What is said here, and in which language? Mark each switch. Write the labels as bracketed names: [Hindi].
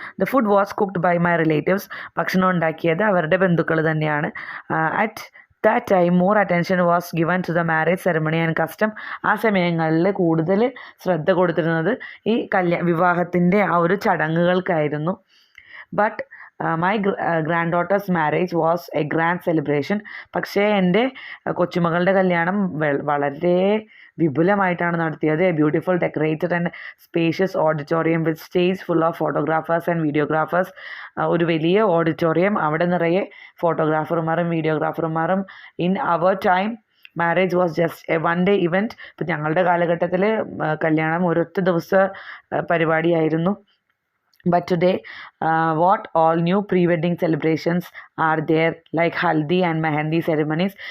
[English] The food was cooked by my relatives. [Malayalam] ഭക്ഷണം ഉണ്ടാക്കിയത് അവരുടെ ബന്ധുക്കൾ തന്നെയാണ്. [English] At that time more attention was given to the marriage ceremony and custom. [Malayalam] ആ സമയങ്ങളിൽ കൂടുതൽ ശ്രദ്ധ കൊടുത്തിരുന്നത് ഈ വിവാഹത്തിൻ്റെ ആ ഒരു ചടങ്ങുകൾക്കായിരുന്നു. [English] But my granddaughter's marriage was a grand celebration. [Malayalam] പക്ഷേ എൻ്റെ കൊച്ചുമകളുടെ കല്യാണം വളരെ വിപുലമായിട്ടാണ് നടത്തിയത്. [English] A beautiful decorated and spacious auditorium with stage full of photographers and videographers. [Malayalam] ഒരു വലിയ ഓഡിറ്റോറിയം, അവിടെ നിറയെ ഫോട്ടോഗ്രാഫർമാരും വീഡിയോഗ്രാഫർമാരും. [English] In our time marriage was just a one day event. [Malayalam] ഇപ്പം ഞങ്ങളുടെ കാലഘട്ടത്തിൽ കല്യാണം ഒരൊറ്റ ദിവസ പരിപാടിയായിരുന്നു. [English] But today, what all new pre-wedding celebrations are there, like haldi and mehendi ceremonies.